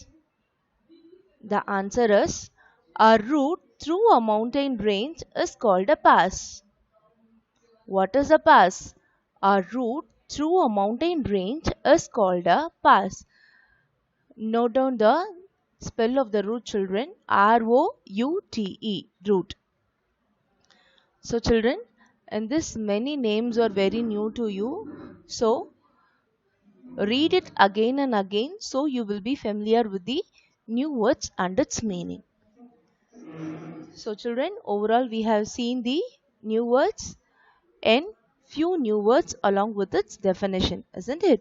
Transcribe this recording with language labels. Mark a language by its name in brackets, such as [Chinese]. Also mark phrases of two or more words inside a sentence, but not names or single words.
[English] The answer is, a route through a mountain range is called a pass. What is a pass? A route through a mountain range is called a pass. Note down the spell of the route, children. R-O-U-T-E. Route. So children, and this many names are very new to you. So read it again and again so you will be familiar with the new words and its meaning. So children, overall we have seen the new words and few new words along with its definition, isn't it?